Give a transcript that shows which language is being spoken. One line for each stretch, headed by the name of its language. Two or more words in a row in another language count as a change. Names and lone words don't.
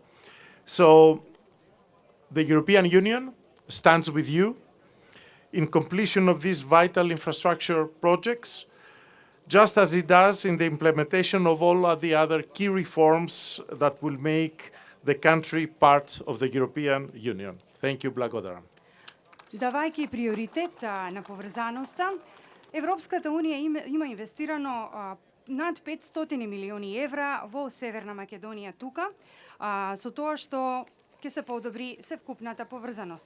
English: So the European Union stands with you in completion of these vital infrastructure projects, just as it does in the implementation of all of the other key reforms that will make the country part of the European Union. Thank you,
Macedonian: Blagodaram. Давајќи приоритет на поврзаноста, Европската Унија има инвестирано над 500 милиони евра во Северна Македонија тука, со тоа што ќе се подобри севкупната поврзаност.